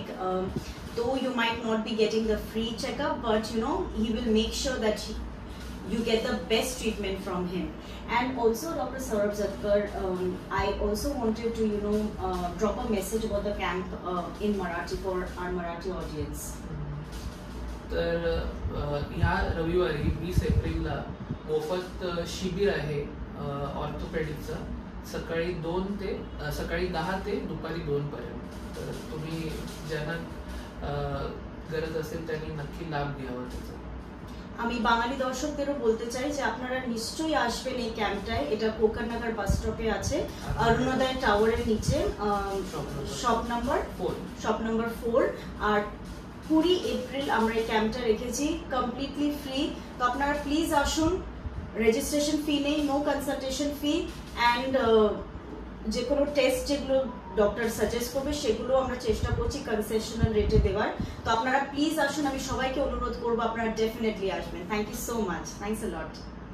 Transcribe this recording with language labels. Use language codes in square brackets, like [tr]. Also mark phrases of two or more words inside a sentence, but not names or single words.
[en] Though you might not be getting the free checkup, but he will make sure that you get the best treatment from him. And also, Dr. Saurabh Zatkar, I also wanted to drop a message about the camp in Marathi for our Marathi audience. [mr] तर ह्या रविवारी 20 एप्रिलला मोफत शिबिर आहे ऑर्थोपेडिकचं सकाळी 10 ते दुपारी 2 पर्यंत. तर तुम्ही ज्यांना गरज असेल त्यांनी नक्की लाभ घ्यावा त्याचा. [bn] আমি বাঙালি দর্শকদেরও বলতে চাই যে আপনারা নিশ্চয়ই আসবেন এই ক্যাম্পটায়। এটা কোকারনগর বাস স্টপে আছে, অরুণোদয় টাওয়ারের নিচে, শপ নাম্বার 4। আর 20 এপ্রিল আমরা এই ক্যাম্পটা রেখেছি [en] completely free. [bn] তো আপনারা প্লিজ আসুন, রেজিস্ট্রেশন ফি নেই, [en] no consultation fee, and [bn] যে কোনো টেস্ট যেগুলো ডক্টর সাজেস্ট করবে সেগুলো আমরা চেষ্টা করছি কনসেশনাল রেটে দেওয়ার। তো আপনারা প্লিজ আসুন, আমি সবাইকে অনুরোধ করবো আপনারা ডেফিনেটলি আসবেন। [en] thank you so much, thanks a lot.